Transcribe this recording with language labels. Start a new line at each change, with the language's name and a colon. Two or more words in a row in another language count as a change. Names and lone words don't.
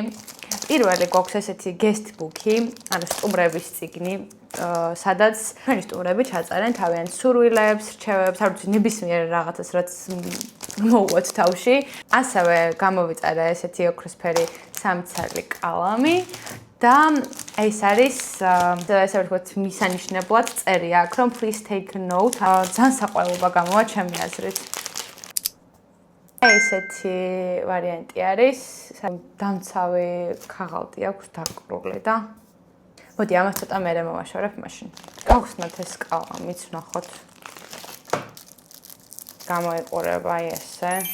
Georgian: პირველი გვაქვს ესეთი guestbook-ი, ანუ სტუმრების წიგნი, სადაც ჩვენი სტუმრები ჩაწერენ თავიანთ სურვილებს, რჩევებს, არ ვიცი, ნებისმიერ რაღაცას, რაც მოუვათ თავში. ასევე გამოვიწერე ესეთი ოქროსფერი სამცალი კალამი და ეს არის ესე ვთქვათ მისანიშნებლად წერია აქ, რომ
English: please take a note.
Georgian: ძალიან საყვარელობა გამოვა ჩემი აზრით. ესეთი ვარიანტი არის, დამცავი ქაღალდი აქვს დაკრული და მოდი ამას ცოტა მერე მოვაშორებ მაშინ. გავხსნათ ეს კალამიც, ვნახოთ. გამოიყურება ესე.